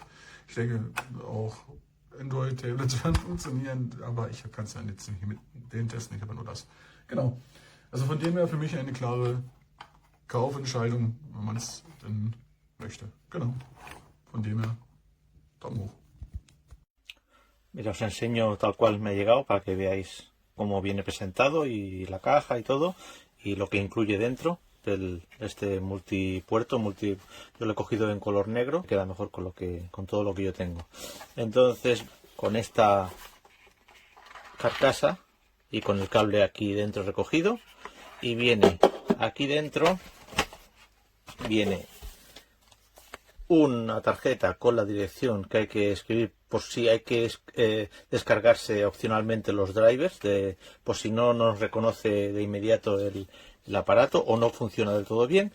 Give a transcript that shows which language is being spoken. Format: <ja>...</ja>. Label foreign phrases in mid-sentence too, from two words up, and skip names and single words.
<de>Ich denke auch Android-Tablets werden funktionieren, aber ich kann es ja jetzt nicht mit denen testen, ich habe nur das. Genau. Also von dem her für mich eine klare Kaufentscheidung, wenn man es denn möchte. Genau. Von dem her, Daumen hoch.</de> <es>Mira, os enseño tal cual me ha llegado para que veáis cómo viene presentado y la caja y todo y lo que incluye dentro de este multipuerto. Yo lo he cogido en color negro, queda mejor con todo lo que yo tengo. Entonces, con esta carcasa y con el cable aquí dentro recogido, y viene aquí dentro viene una tarjeta con la dirección que hay que escribir por si hay que descargarse opcionalmente los drivers, por si no nos reconoce de inmediato el aparato o no funciona del todo bien.</es>